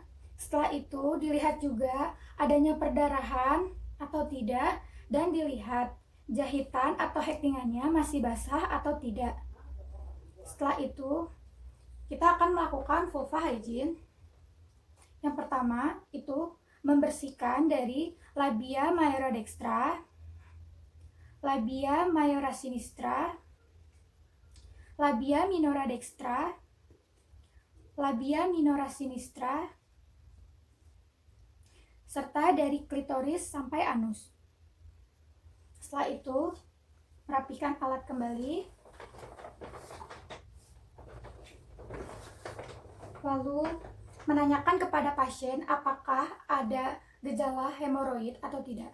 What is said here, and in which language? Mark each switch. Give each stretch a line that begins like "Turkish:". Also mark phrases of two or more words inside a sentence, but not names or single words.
Indonesian: Setelah itu, dilihat juga adanya perdarahan atau tidak, dan dilihat jahitan atau hektingannya masih basah atau tidak. Setelah itu, kita akan melakukan
English: vulva hygiene.
Indonesian: Yang pertama itu membersihkan dari
Latin: labia majora dextra, labia majora sinistra, labia minora dextra, labia minora sinistra,
Indonesian: serta dari klitoris sampai anus. Setelah itu, merapikan alat kembali, lalu menanyakan kepada pasien apakah ada gejala hemoroid atau tidak.